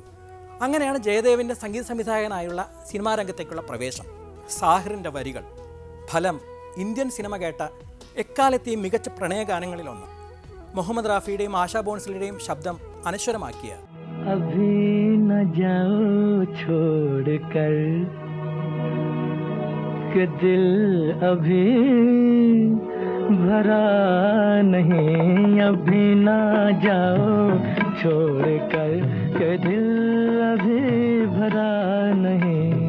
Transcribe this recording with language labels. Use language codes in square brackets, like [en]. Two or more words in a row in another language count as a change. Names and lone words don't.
[ml] അങ്ങനെയാണ് ജയദേവിൻ്റെ സംഗീത സംവിധായകനായുള്ള സിനിമാ രംഗത്തേക്കുള്ള പ്രവേശം. സാഹിറിൻ്റെ വരികൾ ഫലം ഇന്ത്യൻ സിനിമ കേട്ട എക്കാലത്തെയും മികച്ച പ്രണയഗാനങ്ങളിലൊന്ന്. മുഹമ്മദ് റാഫിയുടെയും ആശാ ഭോൺസ്ലെയുടെയും ശബ്ദം അനശ്വരമാക്കിയ [hi] अभी ना जाओ छोड़कर कि दिल अभी भरा नहीं, अभी ना जाओ छोड़कर कि दिल अभी भरा नहीं.